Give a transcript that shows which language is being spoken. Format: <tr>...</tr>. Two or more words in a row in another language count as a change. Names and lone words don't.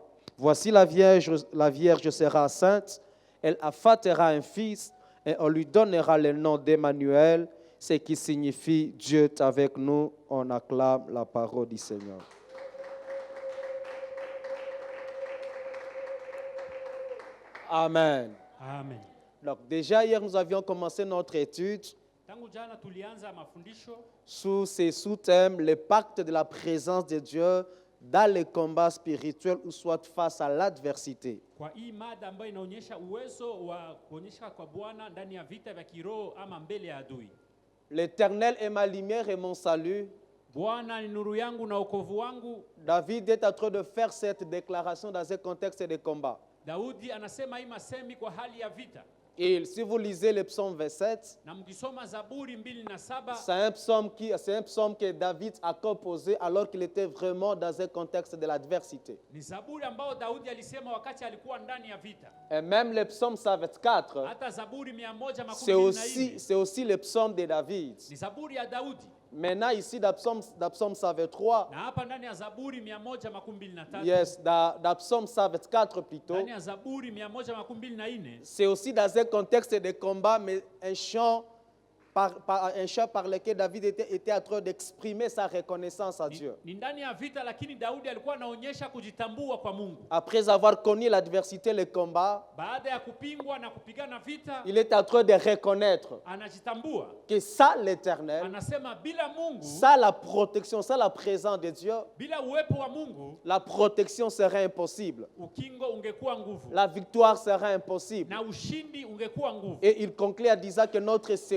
<fr>Voici la vierge sera enceinte, elle enfantera un fils, et on lui donnera le nom d'Emmanuel, ce qui signifie Dieu est avec nous. On acclame la parole du Seigneur. Amen. Amen. Donc déjà hier, nous avions commencé notre étude</fr> <sw>Tangu jana tulianza mafundisho</sw> <fr>sous ces sous-thèmes, le pacte de la présence de Dieu dans les combats spirituels ou soit face à l'adversité.</fr> <sw>kwa hii mada ambayo inaonyesha uwezo wa kuonyesha kwa Bwana ndani ya vita vya kiroho ama mbele ya adui.</sw> <fr>L'Éternel est ma lumière et mon salut.</fr> <sw>Bwana ni nuru yangu na wokovu wangu.</sw> <fr>David est en train de faire cette déclaration dans un contexte de combat.</fr> <sw>Daudi anasema hii masemi kwa hali ya vita.</sw> <fr>Et si vous lisez le psaume 27,</fr> <sw>Na mkisoma Zaburi 2:7,</sw> <fr>c'est un psaume que David a composé alors qu'il était vraiment dans un contexte de l'adversité.</fr> <sw>ni Zaburi ambao Daudi alisema wakati alikuwa ndani ya vita.</sw> <fr>Et même le psaume 124,</fr> <sw>Hata Zaburi 124</sw> <fr>c'est aussi le psaume de David.</fr> <sw>ni Zaburi ya Daudi.</sw> <fr>Maintenant, ici, dans psaume 123,</fr> <sw>Na hapa ndani ya Zaburi 123,</sw> <fr>yes, dans psaume 124 plutôt,</fr> <sw>ndani ya Zaburi 124,</sw> <fr>c'est aussi dans un contexte de combat, mais un chant par lequel David était en train d'exprimer sa reconnaissance à Dieu.</fr> <sw>ni ndani ya vita, lakini Daudi alikuwa anaonyesha kujitambua kwa Mungu.</sw> <fr>Après avoir connu l'adversité, le combat,</fr> <sw>Baada ya kupingwa na kupigana vita,</sw> <fr>il est en train de reconnaître</fr> <sw>anajitambua.</sw> <fr>que ça, l'Éternel,</fr> <sw>Anasema bila Mungu,</sw> <fr>ça, la protection, ça, la présence de Dieu,</fr> <sw>bila uwepo wa Mungu,</sw> <fr>la protection serait impossible.</fr> <sw>ukingo ungekuwa nguvu</sw> <fr>La victoire serait impossible.</fr> <sw>na ushindi ungekuwa nguvu.</sw> <fr>Et il conclut en disant que notre secours</fr>